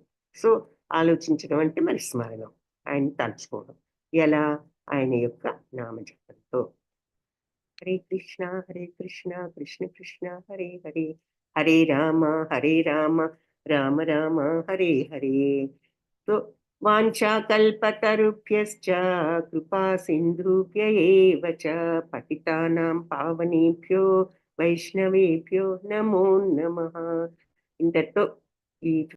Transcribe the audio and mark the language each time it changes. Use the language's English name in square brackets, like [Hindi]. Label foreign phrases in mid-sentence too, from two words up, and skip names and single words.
[Telugu] సో ఆలోచించడం అంటే మరి స్మరణం, ఆయన తలుచుకోవడం. ఎలా? ఆయన యొక్క నామజపంతో. [Sanskrit] హరే కృష్ణ కృష్ణ కృష్ణ హరే హరే, హరే రామ రామ రామ హరే హరే. సో వాంఛాకల్పతరుభ్యశ్చ కృపా సింధుభ్య ఏవ చ పతితానాం పావనేభ్యో వైష్ణవేభ్యో నమో నమః. [Telugu] ఇంతటితో ఈ